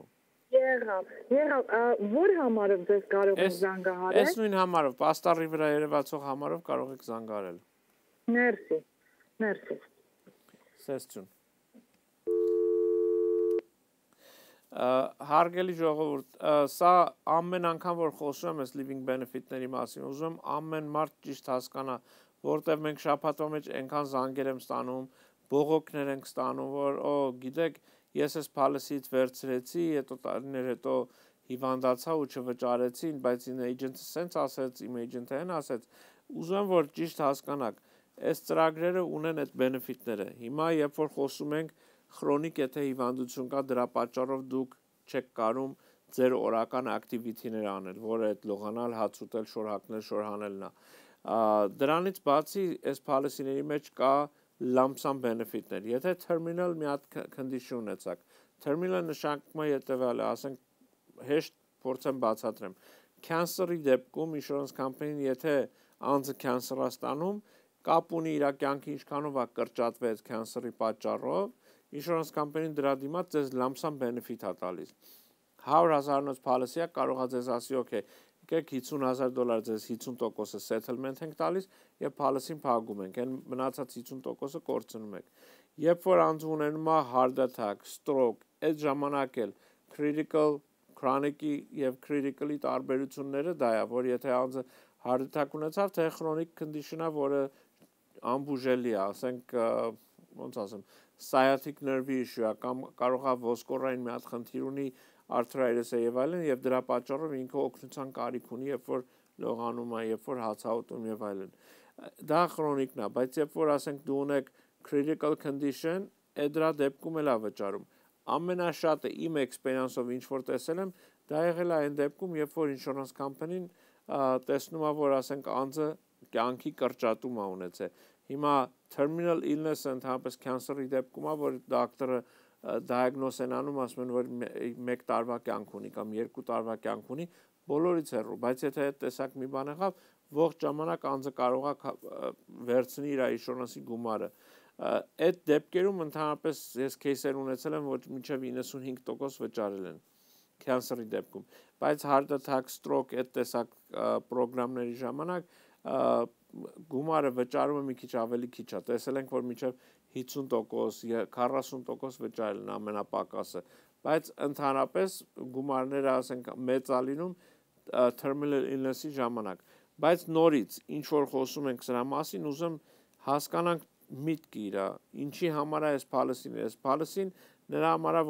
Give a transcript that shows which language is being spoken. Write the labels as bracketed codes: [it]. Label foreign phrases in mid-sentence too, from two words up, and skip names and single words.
[hy] Եղավ, որ համարով ձեզ կարող եք զանգահարել։ Այս նույն համարով, պաստառի վրա երևացող համարով կարող եք զանգահարել։ Մերսի։ Սեսություն։ Հարգելի ժողովուրդ, սա ամեն անգամ որ խոսում եմ այս [en] living benefit- [hy] ների մասին, ուզում ամեն մարդ ճիշտ հասկանա, որտեղ մենք շաբաթվա մեջ այնքան զանգեր եմ ստանում, բողոքներ ենք ստանում, որ գիտեք, ես այս policy-ից վերցրեցի, հետո տարիներ հետո հիվանդացա ու չվճարեցին, բայց իմ agent-ը սենց ասեց, իմ agent-ը այն ասեց, ուզում եմ որ ճիշտ հասկանաք, այս ծրագրերը ունեն այդ benefit-ները։ Հիմա երբ որ խոսում ենք Խրոնիկ եթե հիվանդություն կա, դրա պատճառով դուք չեք կարում ձեր օրական activity-ներ անել, որը այդ լողանալ, հաց ուտել, շոր հագնել, շոր հանելն է։ Դրանից բացի այս policy-ների մեջ կա [en] lump sum benefit- [hy] ներ։ Եթե terminal մի հատ condition ունեցաք, terminal նշանակում է հետևյալը, ասենք հեշտ փորձեմ բացատրեմ։ Cancer-ի դեպքում [en] insurance company- [hy] ն եթե անձը cancer-ը ստանում, կապ ունի իր կյանքի ինչքանով է կրճատվեց cancer-ի պատճառով, [en] insurance company- [hy] ն դրա դիմաց ձեզ [en] lump sum benefit [hy] է տալիս։ 100,000-ից policy-ը կարող է ձեզ ասի, okay, եկեք $50,000 ձեզ 50%-ը settlement ենք տալիս եւ policy-ն փակում ենք, այն մնացած 50%-ը կորցնում եք։ Երբ որ անձը ունենում է [en] heart attack, stroke, [hy] այդ ժամանակ էլ critical, chronic-ի եւ critical-ի տարբերությունները դա է, որ եթե անձը [en] heart attack [hy] ունեցավ, թե [en] chronic condition- [hy] ը, որը անբուժելի է, ասենք ոնց ասեմ [en] sciatic nerve issue [hy] կամ կարող է ոսկորային մի հատ խնդիր ունի arthritis-ը եւ այլն եւ դրա պատճառով ինքը օգնության կարիք ունի երբ որ լողանում է, երբ որ հացահոտում եւ այլն։ Դա քրոնիկն է, բայց երբ որ ասենք դու ունեք [en] critical condition, [hy] դրա դեպքում էլ է վճարում։ Ամենաշատը իմ experience-ով ինչ որ տեսել եմ, դա եղել է այն դեպքում, երբ որ [en] insurance company- [hy] ն տեսնում է, որ ասենք անձը կյանքի կրճատում է ունեցել։ Հիմա [en] terminal illness- [hy] ը ընդհանրապես cancer-ի դեպքում է, որ դոկտորը diagnose են անում, ասում են, որ 1 տարվա կյանք ունի կամ 2 տարվա կյանք ունի, բոլորից հեռու, բայց եթե այդ տեսակ մի բան եղավ, ողջ ժամանակ անձը կարող է վերցնի իր ինշուրանսի գումարը։ Այդ դեպքերում ընդհանրապես ես кейսեր ունեցել եմ, որ մինչև 95% վճարել են cancer-ի դեպքում, բայց [en] heart attack, stroke [hy] այդ տեսակ պրոգրամների ժամանակ գումարը վճարումը մի քիչ ավելի քիչ է, տեսել ենք, որ մինչև 50%, 40% վճարել են ամենապակասը, բայց ընդհանրապես գումարները ասենք մեծ ալինում [en] terminal illness- [hy] ի ժամանակ, բայց նորից ինչ որ խոսում ենք սրա մասին, ուզում հասկանանք միտքը իրա, ինչի համար է այս policy-ն, այս policy-ն նրա համար է,